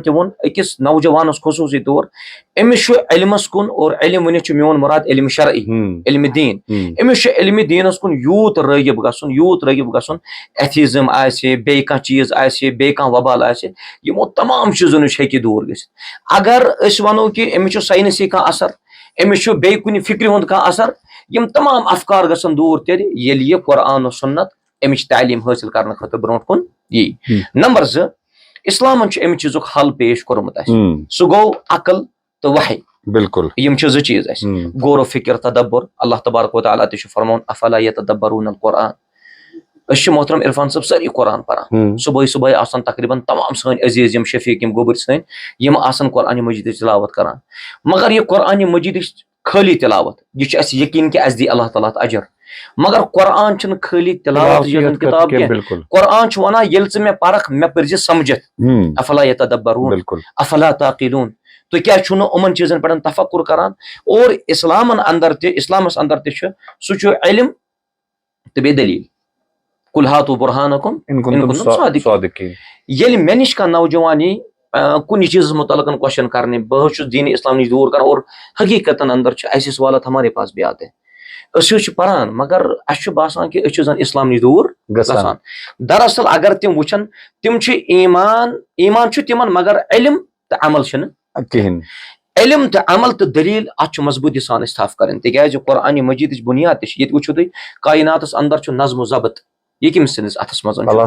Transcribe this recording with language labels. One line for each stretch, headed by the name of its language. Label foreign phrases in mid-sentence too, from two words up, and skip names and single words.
Kashmiri: تہِ ووٚن أکِس نوجوانس خصوٗصی طور أمِس چھُ علمس کُن اور علم ؤنِتھ چھُ میون مُراد علمِ شرعی علمِ دیٖن أمِس چھُ علمِ دیٖنس کُن یوٗت رٲغِب گژھُن ایتھیزم آسہِ بیٚیہِ کانٛہہ چیٖز آسہِ بیٚیہِ کانٛہہ وبال آسہِ یِمو تمام چیٖزو نِش ہیٚکہِ دوٗر گٔژھِتھ اگر أسۍ ونو کہِ أمِس چھُ ساینسی کانٛہہ اثر أمِس چھُ بیٚیہِ کُنہِ فکرِ ہُنٛد کانٛہہ اثر یِم تمام افکار گژھن دوٗر تیٚلہِ ییٚلہِ یہِ قرآن و سُنت أمِچ تعلیٖم حٲصِل کرنہٕ خٲطرٕ برونٛٹھ کُن یی. نمبر 2 اسلامن چھُ امہِ چیٖزُک حل پیش کوٚرمُت اَسہِ سُہ گوٚو عقل تہٕ وحی بالکل یِم چھِ 2 چیٖز اَسہِ غور و فِکر تدبر اللہ تبارک و تعالیٰ تہِ چھُ فرماوُن
Arabic: افلا یتدبرون القرآن
Kashmiri: أسۍ چھِ محترم عرفان صٲب سٲری قرآن پران صبحٲے آسان تقریٖبن تمام سٲنۍ عزیٖز یِم شفیٖق یِم گوٚبٕرۍ سٲنۍ یِم آسان قرآنِ مجیٖدٕچ تلاوت کران مگر یہِ قرآنِ مجیٖدٕچ خٲلی تلاوت یہِ چھُ اَسہِ یقیٖن کہِ اَسہِ دی اللہ تعالیٰ اَتھ اجر مگر قرآن چھُنہٕ خٲلی تلاوت کِتاب کینٛہہ قرآن چھُ ونان ییٚلہِ ژٕ مےٚ پرکھ مےٚ پٔرزِ سمجھِتھ
Arabic: افلا یتدبرون افلا تعقلون
Kashmiri: تُہۍ کیازِ چھُو نہٕ یِمن چیٖزن پٮ۪ٹھ تفکر کران اور اسلامس اندر تہِ چھُ سُہ چھُ علم تہٕ بیٚیہِ دلیٖل
Arabic: قل ہاتوا برہانکم ان کنتم صادقین
Kashmiri: ییٚلہِ مےٚ نِش کانٛہہ نوجوان یی کُنہِ چیٖزس مُتعلق کوسچن کرنہِ بہٕ حظ چھُس دیٖنِ اسلام نِش دوٗر کران اور حقیٖقتن اندر چھُ
Urdu: ایسی سوالات ہمارے پاس بھی آتے
Kashmiri: أسۍ حظ چھِ پران مگر اَسہِ چھُ باسان کہِ أسۍ چھِ زن اسلام نِش دوٗر گژھان دراصل اگر تِم وٕچھن تِم چھِ ایمان چھُ تِمن مگر علم تہٕ عمل چھِنہٕ کِہینۍ علم تہٕ عمل تہٕ دلیٖل اتھ چھُ مضبوٗطی سان أسۍ تھپھ کرٕنۍ تِکیازِ قرآنِ مجیٖدٕچ بُنیاد تہِ چھِ ییٚتہِ وٕچھِو تُہۍ کایناتس اندر چھُ نظم و ضبط یہِ کٔمِس سٕنٛدِس اتھس منٛز